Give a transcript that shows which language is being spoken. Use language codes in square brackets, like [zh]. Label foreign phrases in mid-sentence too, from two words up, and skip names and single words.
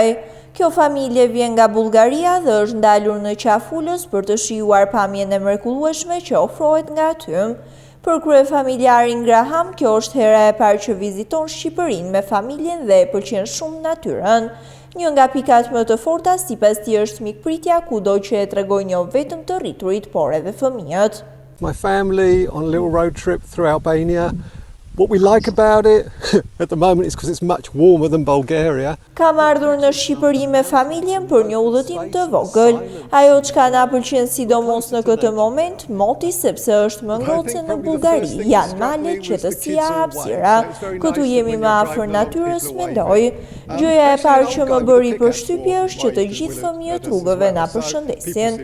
[sq] Kjo familje vjen nga Bullgaria dhe është ndalur në Qafulës për të shijuar pamjen e mrekullueshme që ofrohet nga aty. Për kryefamiljarin Graham, kjo është hera e parë që viziton Shqipërinë me familjen dhe e pëlqen shumë natyrën. Një nga pikat më të forta sipas tij është mikpritja, kudo që e tregojnë jo vetëm të rriturit, por edhe fëmijët. [en] My family on a little road trip through Albania. What we like about it at the moment is because it's much warmer than Bulgaria. [sq] Kam ardhur në Shqipëri me familjen për një udhëtim të vogël. Ajo çka na pëlqen sidomos në këtë moment, moti sepse është më ngrohtë se në Bullgari. Janë malet, qetësia, hapësira. Këtu jemi më afër natyrës, mendoj. Gjëja e parë që më bëri përshtypje është që të gjithë fëmijët rrugëve na përshëndesin.